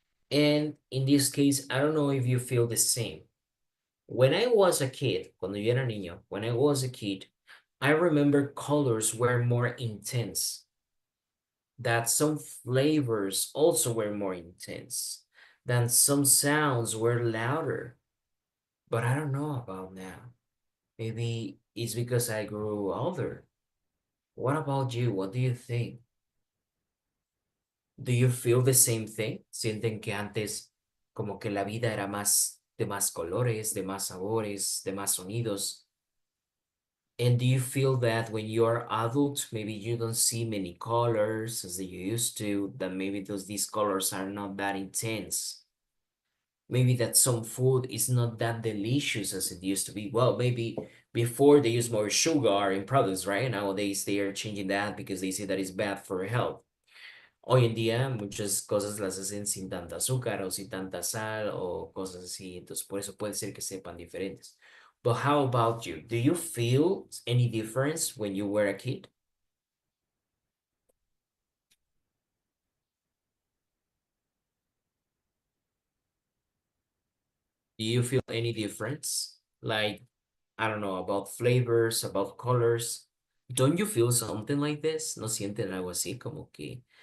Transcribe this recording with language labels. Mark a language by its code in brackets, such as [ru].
[en] And in this case, I don't know if you feel the same. When I was a kid, [es] cuando yo era niño, [en] when I was a kid, I remember colors were more intense, that some flavors also were more intense, that some sounds were louder. But I don't know about now. Maybe it's because I grew older. What about you? What do you think? Do you feel the same thing? [es] ¿Sienten que antes como que la vida era más de más colores, de más sabores, de más sonidos? [en] And do you feel that when you're adult, maybe you don't see many colors as you used to, that maybe these colors are not that intense? Maybe that some food is not that delicious as it used to be. Well, maybe before they use more sugar in products, right? Nowadays they are changing that because they say that it's bad for health. [es] Hoy en día muchas cosas las hacen sin tanta azúcar o sin tanta sal o cosas así, entonces por eso puede ser que sepan diferentes. [en] But how about you? Do you feel any difference when you were a kid? Do you feel any difference? Like, I don't know, about flavors, about colors. Don't you feel something like this? [es] ¿No sienten algo así como que